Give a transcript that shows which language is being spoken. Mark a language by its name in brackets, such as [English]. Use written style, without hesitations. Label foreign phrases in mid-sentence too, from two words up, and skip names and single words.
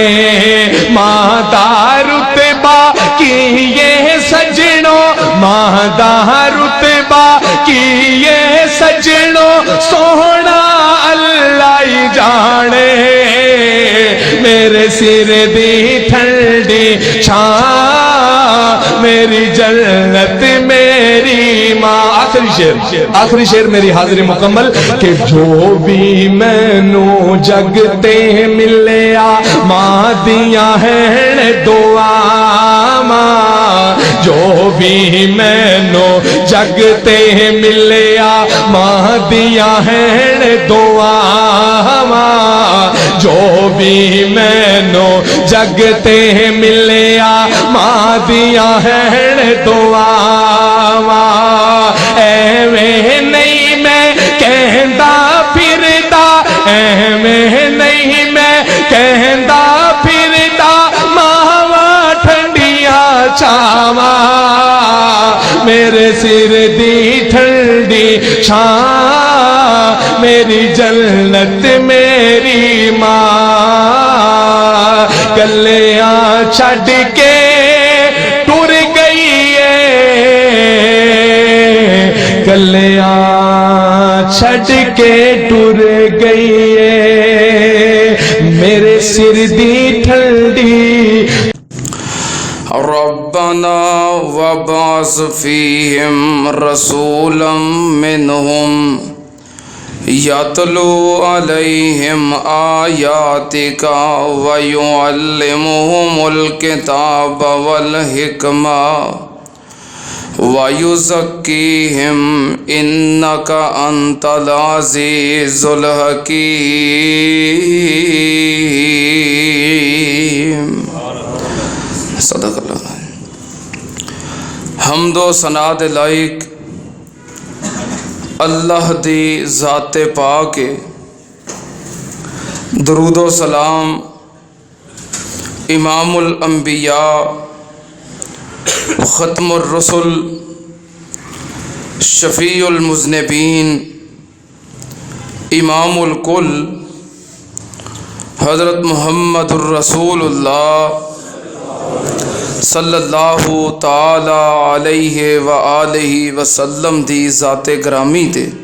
[Punjabi] ماں دا رتبہ کی یہ سجنوں، ماں دا رتبہ کی یہ سجنوں سونا اللہ ہی جانے، میرے سر دی ٹھنڈی چھاں میری جنت میری ماں۔ آخری شعر میری حاضری مکمل کہ جو بھی مینوں جگ تے ملیا ماں دیاں ہیں دعا، ماں جو بھی مینوں جگ تے ملیا ماں دیاں ہیں دعا، ماں جو بھی مینوں جگ تے ملیا ماں دیاں ہیں دعا، ایویں نہیں میں کہندا پھردا، ایویں نہیں میں کہندا پھردا، ماواں ٹھنڈیاں چھاواں میرے سر دی ٹھنڈی چھاں میری جنت میری ماں، گلیاں چھڈ کے ٹر گئی ہے، گلیاں چھڈ کے ٹر گئی ہے میرے سر دی ٹھنڈی۔ [Arabic] ربنا وابعث فیہم رسولا منہم یتلو علیہم آیاتک ویعلمہم الکتاب والحکمہ وَيُزَكِّيهِمْ إِنَّكَ أَنْتَ الْعَزِيزُ الْحَكِيمُ۔ صدق اللہ۔ [Punjabi] حمد و ثنا دے لائق اللہ دی ذات پاک، درود و سلام [Arabic] امام الانبیاء ختم الرسل شفیع المذنبین امام الکل [Punjabi] حضرت محمد الرسول اللہ [Arabic] صلی اللہ تعالی علیہ وآلہ وسلم [Punjabi] دی ذات گرامی تے۔